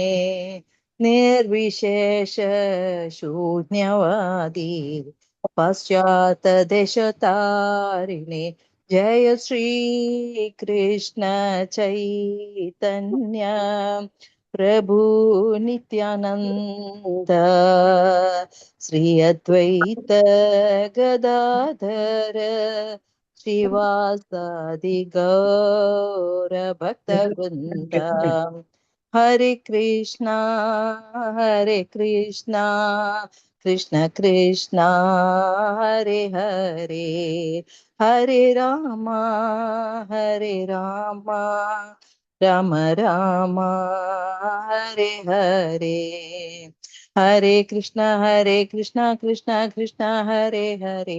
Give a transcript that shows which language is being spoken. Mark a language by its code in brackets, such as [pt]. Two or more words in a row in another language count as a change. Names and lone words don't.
[sa] നിർവിശേഷ ശൂന്യവാദി പാശ്ചാത്തദേശതാരിണേ ജയ ശ്രീ കൃഷ്ണ ചൈതന്യ പ്രഭു നിത്യാനന്ദ ശ്രീ അദ്വൈത ഗദാധര ശ്രീവാസാദി ഗൗര ഭക്തവൃന്ദ ഹരേ കൃഷ്ണ കൃഷ്ണ കൃഷ്ണ ഹരേ ഹരേ ഹരേ രാമ രാമ രാമ ഹരേ ഹരേ ഹരേ കൃഷ്ണ കൃഷ്ണ കൃഷ്ണ ഹരേ ഹരേ